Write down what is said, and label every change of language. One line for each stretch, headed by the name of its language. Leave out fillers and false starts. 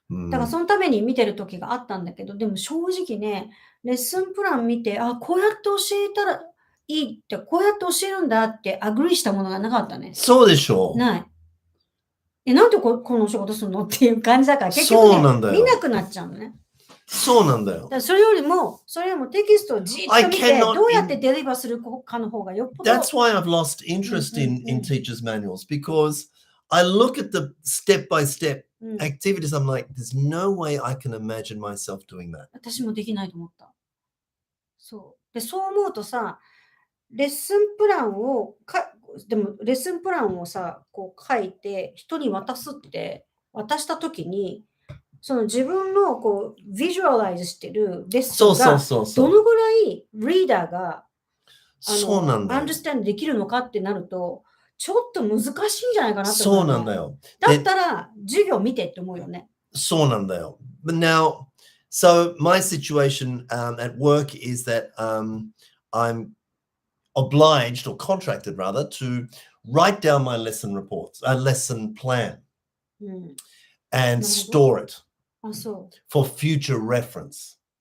Japanese: だからそのために見てる時があったんだけど、でも正直ね、レッスンプラン見て、あ、こうやって教えたらいいって、こうやって教えるんだってアグリーしたものがなかったね。そうでしょう。ない。なんでこのお仕事するのっていう感じだから、結局ね、見なくなっちゃうのね。そうなんだよ。それよりもテキストをじっと見て、どうやってデリバーするかの方がよっぽど。
English: That's why I've lost interest in teachers' manuals, because I look at the step-by-step activities. I'm like, there's no way I can imagine myself doing that.
Japanese: 私もできないと思った。そう。で、そう思うとさ、レッスンプランをさ、こう書いて人に渡したときに、その自分のこうビジュアライズしてるレッスンがどのぐらいリーダーがアンダースタンドできるのかってなると、ちょっと難しいんじゃないかなって思う。そうなんだよ。だったら授業見てって思うよね。そうなんだよ。
English: But now, so my situation at work is that I'm obliged or contracted rather to write down my lesson reports, a lesson plan, and store it for future reference.